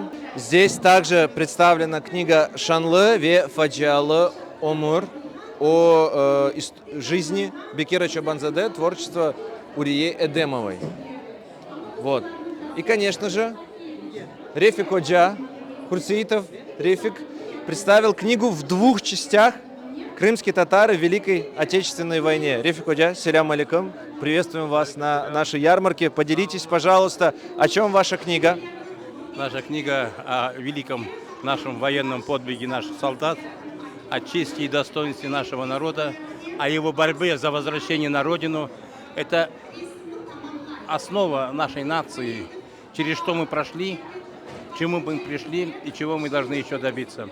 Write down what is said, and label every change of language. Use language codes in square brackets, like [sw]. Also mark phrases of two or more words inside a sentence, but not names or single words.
[ru] Здесь также представлена книга Шанлы ве Фаджиалы Омур о жизни Бекира Чобанзаде, творчество Урие Эдемовой. Вот. И, конечно же, Рефик Оджа, Хурсеитов Рефик, представил книгу в 2 частях «Крымские татары в Великой Отечественной войне». Рефик Оджа, [crh] селям алейкум, [ru] приветствуем вас на нашей ярмарке. Поделитесь, пожалуйста, о чем ваша книга? Наша книга о великом нашем военном подвиге наших солдат, о чести и достоинстве нашего народа, о его борьбе за возвращение на родину. Это основа нашей нации, через что мы прошли, к чему мы пришли и чего мы должны еще добиться.